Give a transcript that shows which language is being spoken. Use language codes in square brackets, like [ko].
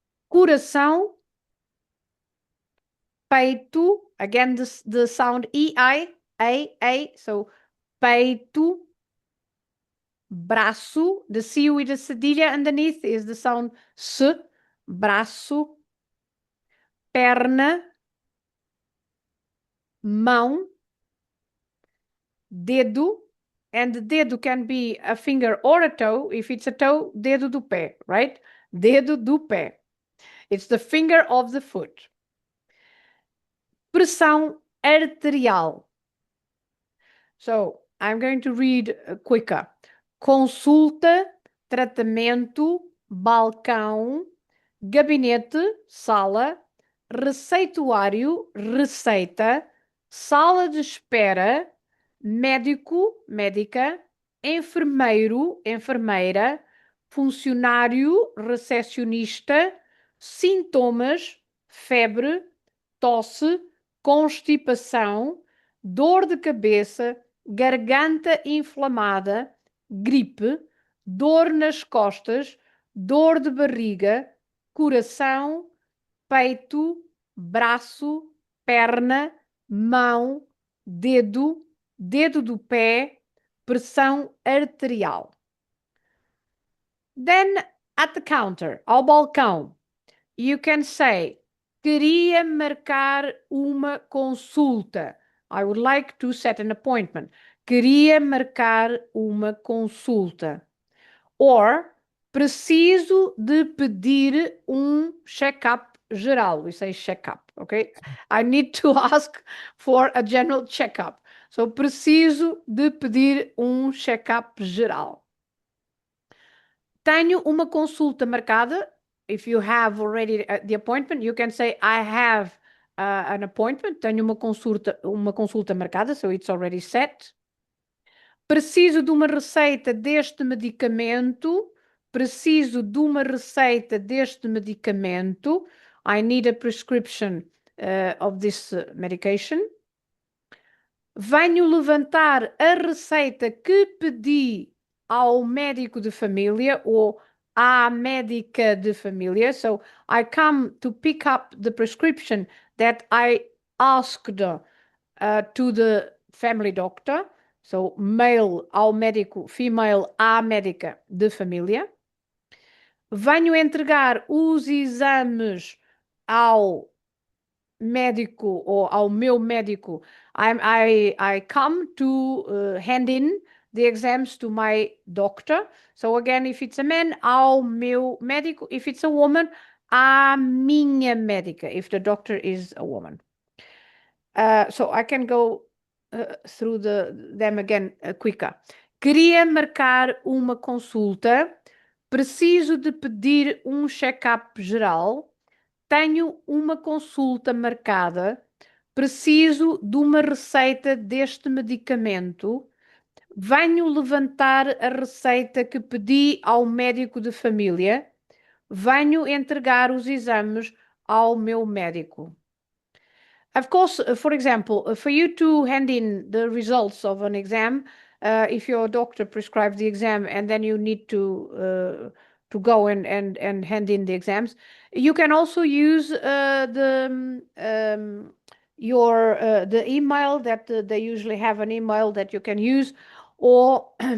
[en] coração, peito, again the sound EI, A, so peito, braço, the C with the cedilha underneath is the sound S, braço, perna, mão, dedo, and the dedo can be a finger or a toe. If it's a toe, dedo do pé, right? [pt] Dedo do pé. [en] It's the finger of the foot. Pressão arterial. So I'm going to read quicker. [pt] Consulta, tratamento, balcão, gabinete, sala, receituário, receita, sala de espera, médico, médica, enfermeiro, enfermeira, funcionário, recepcionista, sintomas, febre, tosse, constipação, dor de cabeça, garganta inflamada, gripe, dor nas costas, dor de barriga, coração, peito, braço, perna, mão, dedo, dedo do pé, pressão arterial. [en] Then at the counter, ao balcão, you can say, [pt] queria marcar uma consulta. [en] I would like to set an appointment. [pt] Queria marcar uma consulta. [en] Or, [pt] preciso de pedir check-up geral. [en] We say check-up, okay? I need to ask for a general check-up. So, [pt] preciso de pedir check-up geral. Tenho uma consulta marcada. [en] If you have already the appointment, you can say, I have an appointment. [pt] Tenho uma consulta marcada, [en] so it's already set. [pt] Preciso de uma receita deste medicamento. Preciso de uma receita deste medicamento. [en] I need a prescription of this medication. [pt] Venho levantar a receita que pedi ao médico de família ou à médica de família. [en] So I come to pick up the prescription that I asked to the family doctor. So male [pt] ao médico, [en] female [pt] à médica de família. Venho entregar os exames ao médico ou ao meu médico. [en] I come to hand in the exams to my doctor. So again, if it's a man, [pt] ao meu médico. [en] If it's a woman, [pt] à minha médica, [en] if the doctor is a woman. So I can go through them again quicker. [pt] Queria marcar uma consulta. Preciso de pedir check-up geral. Tenho uma consulta marcada. Preciso de uma receita deste medicamento. Venho levantar a receita que pedi ao médico de família. Venho entregar os exames ao meu médico. [en] Of course, for example, for you to hand in the results of an exam, if your doctor prescribes the exam and then you need to go and hand in the exams, you can also use the email that they usually have an email that you can use, or